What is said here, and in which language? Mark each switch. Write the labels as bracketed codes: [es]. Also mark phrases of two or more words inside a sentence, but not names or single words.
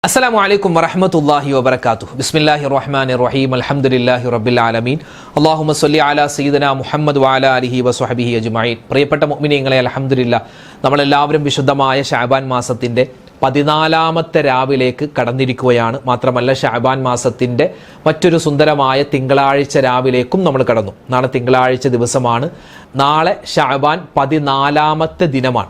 [ar] السلام عليكم ورحمة الله وبركاته بسم الله الرحمن الرحيم الحمد لله رب العالمين اللهم صل على سيدنا محمد وعلى آله وصحبه أجمعين. [ml] പ്രിയപ്പെട്ട മുഅ്മിനീങ്ങളെ, അൽഹംദുലില്ലാഹ് നമ്മളെല്ലാവരും വിശുദ്ധമായ ശഅബാൻ മാസത്തിന്റെ 14ാമത്തെ രാവിലേക്ക് കടന്നിരിക്കുകയാണ്. മാത്രമല്ല, ശഅബാൻ മാസത്തിന്റെ മറ്റൊരു സുന്ദരമായ തിങ്കളാഴ്ച രാവിലേക്കും നമ്മൾ കടന്നു. നാളെ തിങ്കളാഴ്ച ദിവസമാണ്. നാളെ ശഅബാൻ 14ാമത്തെ ദിനമാണ്.